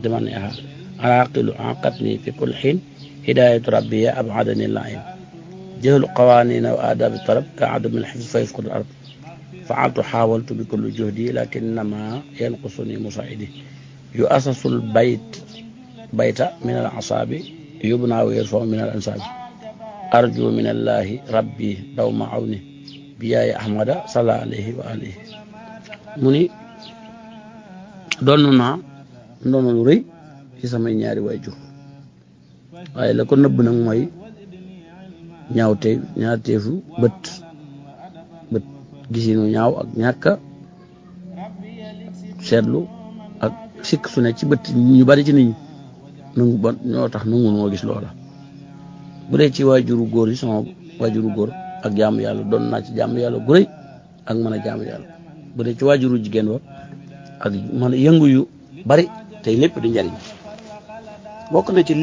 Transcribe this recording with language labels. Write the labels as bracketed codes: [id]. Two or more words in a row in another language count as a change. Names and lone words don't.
[ar] منعها العاقل عاقتني في كل حين هداية ربي أبعدني اللعين جهل قوانين وآداب الطلب كعدم الحفظ فيفقد الأرض فعلت حاولت بكل جهدي لكنما ينقصني مساعدي يؤسس البيت من الأعصاب يبنى ويرفع من الأنساب أرجو من الله ربي دوم عوني بياي أحمد صلى عليه وآله مني [wo] دوننا lu rëy ci samay ñaari waajur waaye la ko nëbb nag mooy ñaawteefu bët gisinu ñaaw ak ñàkk seetlu ak sikk su ne ci bët ñu bari ci nit ñi ñoo tax nangu moo gis loola bu dee ci waajuru góor yi sama waajuru góor ak jaamu yàlla doon naa ci jaamu yàlla gu rëy ak mën a jaamu yàlla bu dee ci waajuru jigéen wa ak mën a yëngu yu bari tey lépp di njariñ bokk na ci